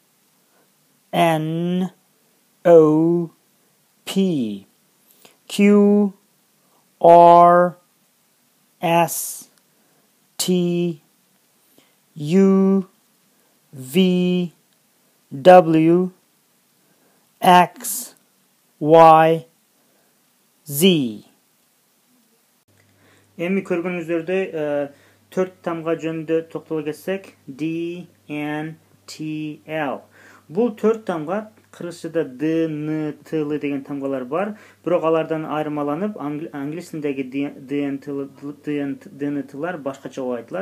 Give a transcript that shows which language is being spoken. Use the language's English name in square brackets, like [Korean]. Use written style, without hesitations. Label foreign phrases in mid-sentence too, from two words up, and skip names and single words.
[English] N, O, P, Q, R, S, T, U, V, W, X, Y, Z. [Kyrgyz] Эми көргөнүңүздөрдөй 4 тамга жөнүндө токтоло кетсек, D, N, T, L. Бул 4 тамга кыргызчада D, N, T деген тамгалар бар. Бирок алардан айырмаланып, англис тилиндеги D, N, T'лар башкача болуп айтылат.